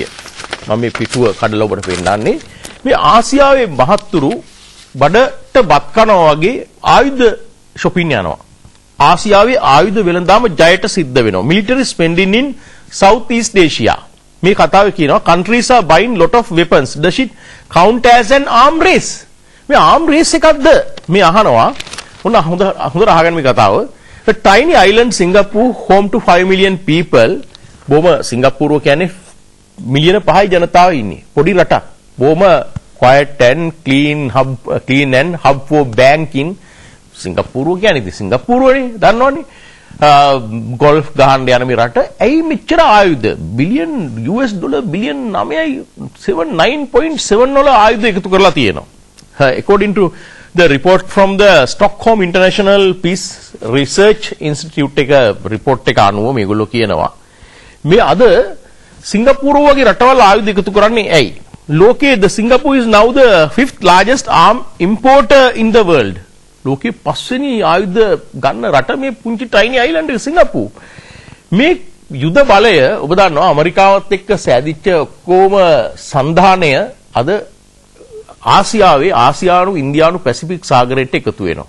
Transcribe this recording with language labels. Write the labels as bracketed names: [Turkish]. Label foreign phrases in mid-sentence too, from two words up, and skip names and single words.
[Sinhala] මම මේ පිටුව කඩලා ඔබට පෙන්නන්නේ. මේ ආසියාවේ මහත්තුරු බඩට බත් කනවා වගේ ආයුධ shopping යනවා. ආසියාවේ ආයුධ වෙළඳාම ජයට සිද්ධ වෙනවා. [English] military spending in South East Asia. [Sinhala] මේ කතාවේ කියනවා [English] countries are buying lot of weapons. Does it count as an arm race? [Sinhala] මේ [English] arm race [Sinhala] එකක්ද? මේ අහනවා. ඔන්න හොඳට අහගන්න මේ කතාව. [English] The tiny island Singapore home to 5 million people. [Sinhala] බොහොම සිංගප්පූරුව කියන්නේ මිලියන 5යි ජනතාව ඉන්නේ. පොඩි රටක්. [English] බොහොම quiet and clean and hub for banking. [Sinhala] සිංගප්පූරුව කියන්නේ ඉතින් සිංගප්පූරුවනේ දන්නවනේ. ගෝල්ෆ් ගහන්න යන මේ රට ඇයි මෙච්චර ආයුධ බිලියන් [English] US dollar [Sinhala] බිලියන් 9.7 වල ආයුධ එකතු කරලා තියෙනවා. [English] According to the report from the Stockholm International Peace Research Institute [Sinhala] එක report එක අනුව මේගොල්ලෝ කියනවා මේ අද සිංගප්පූරුව වගේ රටවල් ආයුධ එකතු කරන්නේ ඇයි? [English] ලෝකයේ the Singapore is now the 5th largest arm importer in the world. [Sinhala] ලෝකයේ පස්වෙනි ආයුධ ගන්න රට මේ පුංචි [English] tiny island [Sinhala] එක සිංගප්පූරු. මේ යුද බලය ඔබ දන්නවා ඇමරිකාවත් එක්ක සෑදිච්ච ඔක්කොම සන්ධානය අද ආසියාවේ ආසියානු ඉන්දියානු පැසිෆික් සාගරයට එකතු වෙනවා.